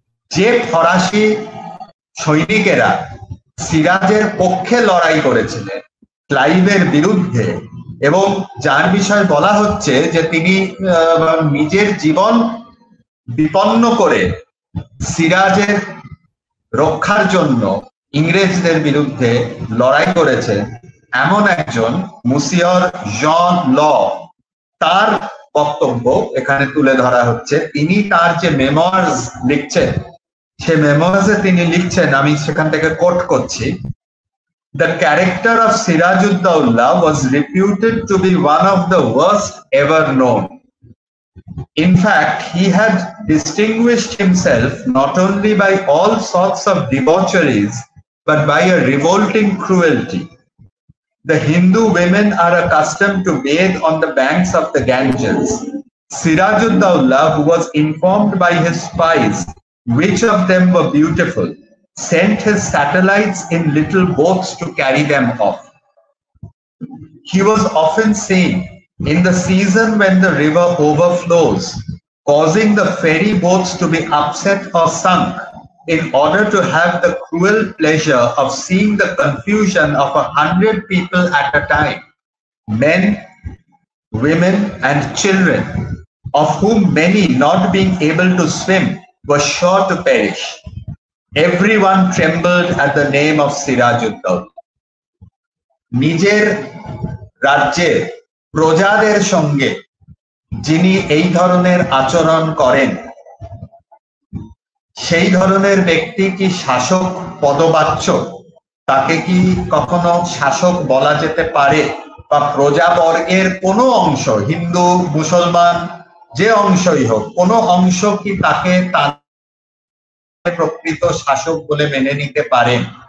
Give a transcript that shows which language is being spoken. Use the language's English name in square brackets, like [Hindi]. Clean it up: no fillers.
[Bangla] যে ফরাসি সৈনিকেরা সিরাজের পক্ষে লড়াই করেছিলেন ক্লাইভের বিরুদ্ধে, এবং যার বিষয়ে বলা হচ্ছে যে তিনি নিজের জীবন বিপন্ন করে সিরাজের রক্ষার জন্য ইংরেজদের বিরুদ্ধে লড়াই করেছেন, এমন একজন মুসিয়র জন ল, তার বক্তব্য এখানে তুলে ধরা হচ্ছে। তিনি তার যে মেমোয়ার্স লিখছেন, সে মেমোয়ার্সে তিনি লিখছেন, আমি সেখান থেকে কোট করছি, [English] The character of Sirajud-Dawla was reputed to be one of the worst ever known. In fact, he had distinguished himself not only by all sorts of debaucheries, but by a revolting cruelty. The Hindu women are accustomed to bathe on the banks of the Ganges. Sirajud-Dawla, who was informed by his spies which of them were beautiful, sent his satellites in little boats to carry them off. He was often seen in the season when the river overflows, causing the ferry boats to be upset or sunk in order to have the cruel pleasure of seeing the confusion of 100 people at a time, men, women, and children, of whom many, not being able to swim, were sure to perish. Everyone trembled at the name of Sirajud-Dawla. [Bangla] নিজের রাজ্যে প্রজাদের সঙ্গে যিনি এই ধরনের আচরণ করেন, সেই ধরনের ব্যক্তি কি শাসক পদবাচ্য? তাকে কি কখনো শাসক বলা যেতে পারে? বা প্রজাবর্গের কোনো অংশ, হিন্দু মুসলমান যে অংশই হোক, কোনো অংশ কি তাকে তার প্রকৃত শাসক বলে মেনে নিতে পারেন?